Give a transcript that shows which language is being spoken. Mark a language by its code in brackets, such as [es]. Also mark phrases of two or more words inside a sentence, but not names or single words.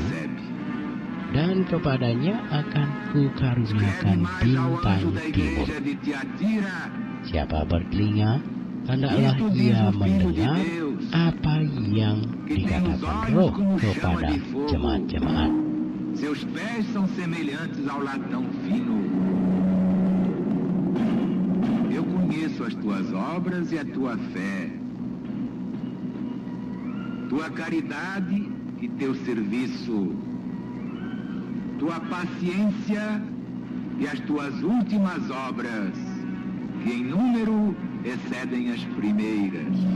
[id] Dan kepadanya akan kukaruniakan bintang timur. Siapa bertelinga, hendaklah ia mendengar apa yang dikatakan Roh kepada jemaat-jemaat. [pt] Seus pés são semelhantes ao latão fino. Eu conheço as tuas obras e a tua fé, tua caridade e teu serviço, tua paciência e as tuas últimas obras, que em número excedem as primeiras.